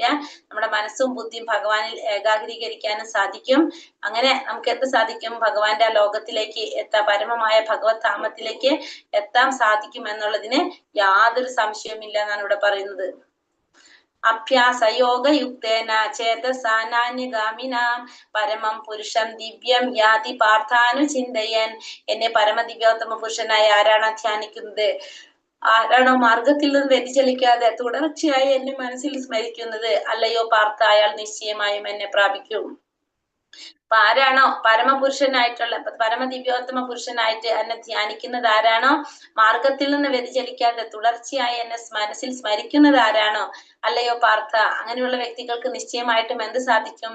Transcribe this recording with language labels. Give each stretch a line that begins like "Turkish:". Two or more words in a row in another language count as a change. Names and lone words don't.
Malayalam: നമ്മുടെ മനസ്സും ബുദ്ധിയും ഭഗവാനിൽ ഏകാഗ്രീകരിക്കാനും സാധിക്കും. അങ്ങനെ നമുക്ക് എന്ത് സാധിക്കും? ഭഗവാന്റെ ആ ലോകത്തിലേക്ക് എത്താം, പരമമായ ഭഗവത് ധാമത്തിലേക്ക് എത്താൻ സാധിക്കും എന്നുള്ളതിന് യാതൊരു സംശയവുമില്ല എന്നാണ് ഇവിടെ പറയുന്നത്.
Sanskrit: അഭ്യാസയോഗയുക്തേന ചേതസാനാന്യഗാമിനാം പരമം പുരുഷം ദിവ്യം യാതി പാർത്ഥാനുചിന്തയൻ.
Malayalam: എന്നെ പരമദിവ്യോത്തമ പുരുഷനായി ആരാണ് ധ്യാനിക്കുന്നത്, ആരാണോ മാർഗത്തിൽ നിന്ന് വ്യതിചലിക്കാതെ തുടർച്ചയായി എന്നെ മനസ്സിൽ സ്മരിക്കുന്നത്, അല്ലയോ പാർത്ഥ, അയാൾ നിശ്ചയമായും എന്നെ പ്രാപിക്കും. അപ്പൊ ആരാണോ പരമപുരുഷനായിട്ടുള്ള പരമദിവ്യോത്തമ പുരുഷനായിട്ട് എന്നെ ധ്യാനിക്കുന്നത് ആരാണോ, മാർഗത്തിൽ നിന്ന് വ്യതിചലിക്കാതെ തുടർച്ചയായി എന്നെ മനസ്സിൽ സ്മരിക്കുന്നത് ആരാണോ, അല്ലയോ പാർത്ഥ, അങ്ങനെയുള്ള വ്യക്തികൾക്ക് നിശ്ചയമായിട്ടും എന്ത് സാധിക്കും?